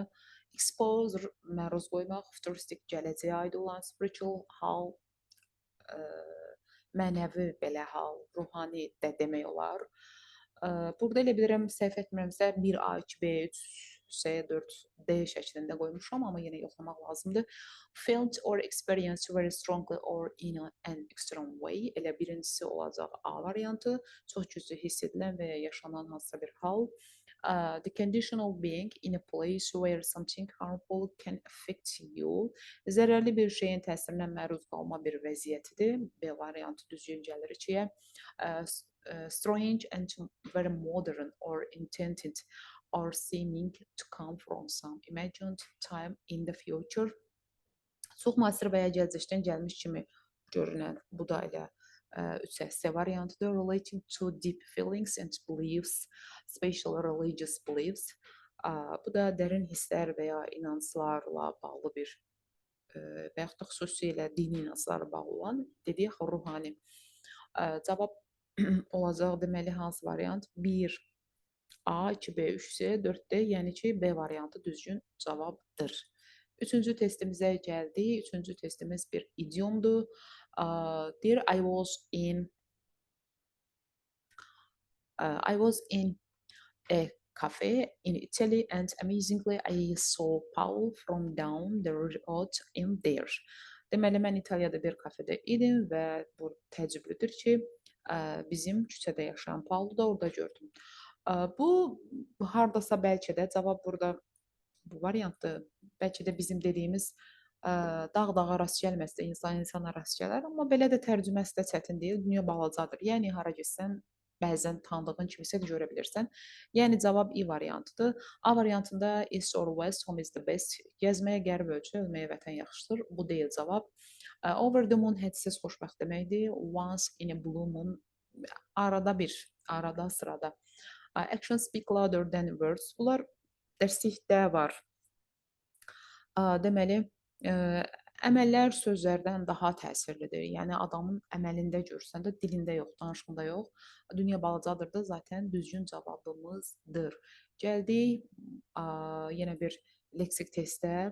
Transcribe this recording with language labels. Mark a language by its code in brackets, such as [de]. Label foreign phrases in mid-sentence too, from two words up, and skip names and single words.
[az] Exposure, məruz qoymaq, futuristik, gələcəyə aid olan, spiritual, hal, ə, mənəvi belə hal, ruhani də demək olar. Burada elə bilirəm, səhv etmirəmsə 1A, 2B, 3C, 4D şəklində qoymuşam, amma yenə yoxlamaq lazımdır. [en] Felt or experienced very strongly or in an extreme way. [az] Elə birincisi olacaq A variantı, çox güclü hiss edilən və ya yaşanan hansısa bir hal. [en] The condition of being in a place where something harmful can affect you. [az] Zərərli bir şeyin təsirinə məruz qalma bir vəziyyətidir. B variantı düzgün gəlir içiyə. [en] Strange and very modern or intended or seeming to come from some imagined time in the future. [az] Çox müasir və ya gələcəkdən gəlmiş kimi görünən, bu da elə 3S variantıdır. [en] Relating to deep feelings and beliefs, special religious beliefs. [az] Bu da dərin hisslər və ya inanclarla bağlı bir və yaxud da xüsusilə dini inanclara bağlı olan, dedik, ruhani. Cavab olacaq deməli hansı variant? 1A, 2B, 3C, 4D, yəni ki, B variantı düzgün cavabdır. Üçüncü testimizə gəldik. Üçüncü testimiz bir idiomdur. Deyir, [en] I was in a cafe in Italy and amazingly I saw Paul from down the road in there. [az] Deməli, mən İtaliyada bir kafedə idim və bu təəccüblüdür ki, bizim küçədə yaşayan Paulu da orada gördüm. Bu hardasa bəlkə də cavab burada bu variantdır. Bəlkə də bizim dediyimiz dağ-dağa rast gəlməsə də insan insana rast gələr, amma belə də tərcüməsi də çətin deyil. Dünya balacadır. Yəni hara getsən bəzən tanıdığın kimisə görə bilirsən. Yəni cavab I variantıdır. A variantında [en] east or west, home is the best. [az] Gəzməyə qərb ölçü, ölməyə vətən yaxşıdır. Bu deyil cavab. [en] Over the moon [az] hədsiz xoşbəxt deməkdir. [en] Once in a blue moon [az] arada bir, arada sırada. [en] Actions speak louder than words. [az] Bunlar dərslikdə var. Deməli, əməllər sözlərdən daha təsirlidir. Yəni adamın əməlində görsən də, dilində yox, danışığında yox. Dünya balacadır da zaten düzgün cavabımızdır. Gəldik yenə bir leksik testə.